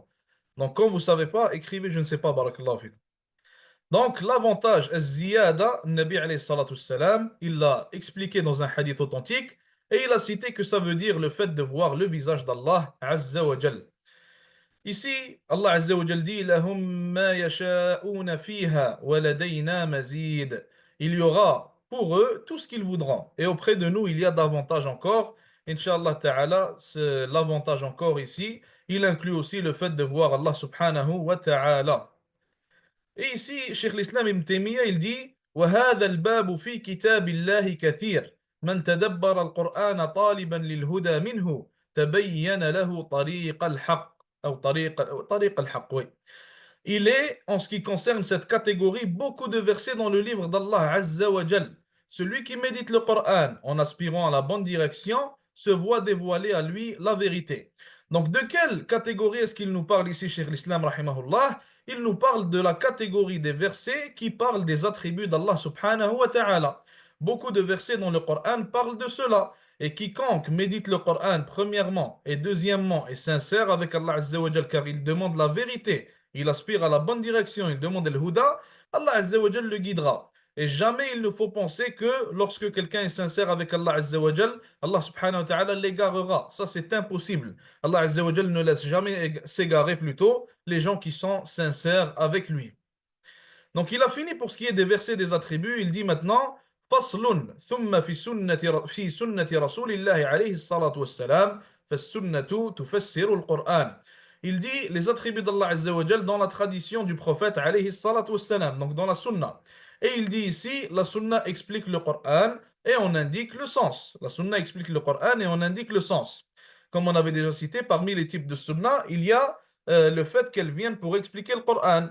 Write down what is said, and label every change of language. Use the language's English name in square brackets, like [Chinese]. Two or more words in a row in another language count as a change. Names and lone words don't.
[French] Donc quand vous ne savez pas, écrivez je ne sais pas, [Arabic] بارك الله فيكم. [French] Donc l'avantage, az-ziyada, [Arabic] نبي عليه الصلاة والسلام, [French] il l'a expliqué dans un hadith authentique et il a cité que ça veut dire le fait de voir le visage d'Allah [Arabic] عز وجل. Ici, الله عز وجل dit لهم ما يشاءون فيها ولدينا مزيد. [French] Il y aura pour eux tout ce qu'ils voudront. Et auprès de nous, il y a davantage encore. [Arabic] إن شاء الله تعالى, [French] l'avantage encore ici, il inclut aussi le fait de voir Allah [Arabic] سبحانه وتعالى. [French] Et ici, Cheikh l'Islam Ibn Taymiyyah, il dit [Arabic] وهذا الباب في كتاب الله كثير من تدبر القرآن طالبا للهدى منه تبين له طريق الحق أو طريق الحق oui. [French] Il est, en ce qui concerne cette catégorie, beaucoup de versets dans le livre d'Allah [Arabic] عز وجل. [French] Celui qui médite le Coran en aspirant à la bonne direction se voit dévoiler à lui la vérité. Donc, de quelle catégorie est-ce qu'il nous parle ici, Cheikh l'Islam, rahimahullah? Il nous parle de la catégorie des versets qui parlent des attributs d'Allah [Arabic] سبحانه وتعالى. [French] Beaucoup de versets dans le Coran parlent de cela. Et quiconque médite le Coran, premièrement, et deuxièmement, est sincère avec Allah [Arabic] عز وجل, [French] car il demande la vérité, il aspire à la bonne direction, il demande le huda, Allah [Arabic] عز وجل [French] le guidera. Et jamais il ne faut penser que lorsque quelqu'un est sincère avec Allah [Arabic] عز وجل, [French] Allah [Arabic] سبحانه وتعالى [French] l'égarera. Ça, c'est impossible. Allah [Arabic] عز وجل [French] ne laisse jamais s'égarer plutôt les gens qui sont sincères avec lui. Donc il a fini pour ce qui est des versets des attributs. Il dit maintenant [Arabic] فصل ثم في سنة رسول الله عليه الصلاة والسلام فالسنة تفسر القرآن. [French] Il dit les attributs d'Allah [Arabic] عز وجل [French] dans la tradition du prophète [Arabic] عليه الصلاة والسلام, [French] donc dans la sunna. Et il dit ici la sunna explique le Coran et on indique le sens. La sunna explique le Coran et on indique le sens. Comme on avait déjà cité, parmi les types de sunna, il y a le fait qu'elles viennent pour expliquer le Coran.